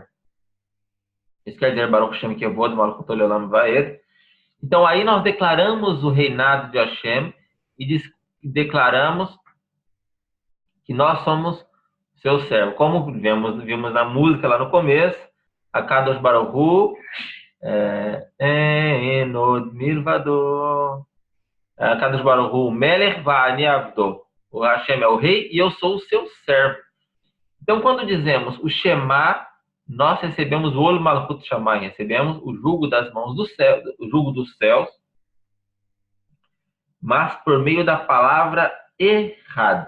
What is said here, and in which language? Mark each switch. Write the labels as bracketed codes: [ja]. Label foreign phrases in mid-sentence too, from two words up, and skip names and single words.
[pt] Isso quer dizer [he] ברוך שם כבוד מלכותו לעולם ועד. [pt] Então aí nós declaramos o reinado de Hashem e declaramos que nós somos seu servo. Como vimos na música lá no começo, a [he] קדוש ברוך הוא אין עוד מלבדו. קדוש ברוך הוא מלך ואני עבדו. [pt] O Hashem é o rei e eu sou o seu servo. Então quando dizemos o Shema, nós recebemos o [he] עול מלכות שמים, [pt] recebemos o jugo das mãos do céu, o jugo dos céus, mas por meio da palavra Echad.